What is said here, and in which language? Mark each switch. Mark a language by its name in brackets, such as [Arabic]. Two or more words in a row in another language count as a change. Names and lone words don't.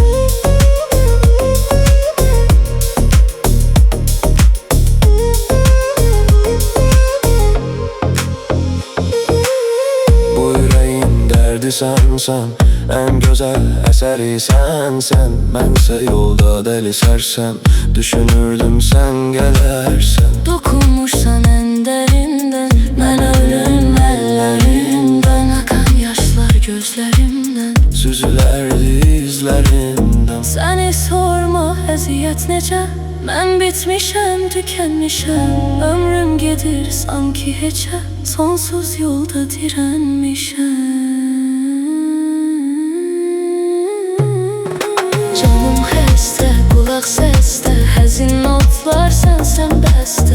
[Turkish] Bu yüreğin derdi sensen, en güzel eseri sensen. Bense yolda deli sersem, düşünürdüm sen gelersen. dokunmuşsan en derinden, ben ölüm ellerinden. Akan yaşlar gözlerimden, Süzülerdi izlerinden. [Azerbaijani] səni sorma əziyyət necə. Mən bitmişəm, tükənmişəm. Ömrüm gedir sanki heçə, sonsuz yolda dirənmişəm. Canım xəstə, qulaq səsdə, həzin notlar sənsən bəstə.